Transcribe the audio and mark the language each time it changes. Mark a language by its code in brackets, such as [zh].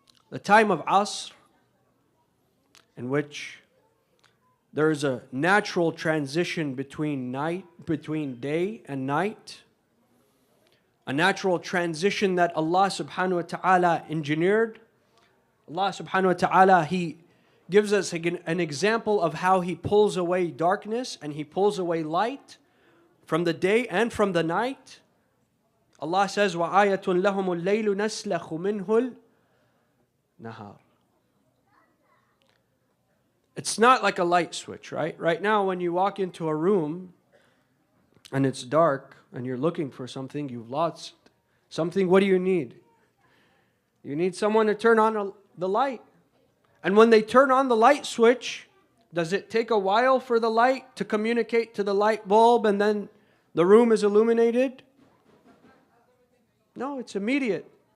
[en] The time of Asr, in which there is a natural transition between day and night, a natural transition that Allah subhanahu wa ta'ala engineered. Allah subhanahu wa ta'ala, He gives us an example of how He pulls away darkness and He pulls away light from the day and from the night. Allah says, [ar] وَآيَةٌ لَهُمُ اللَّيْلُ نَسْلَخُ مِنْهُ النَّهَارِ. [en] It's not like a light switch, right? Right now, when you walk into a room and it's dark and you're looking for something, you've lost something, what do you need? You need someone to turn on the light. And when they turn on the light switch, does it take a while for the light to communicate to the light bulb and then the room is illuminated? No, it's immediate.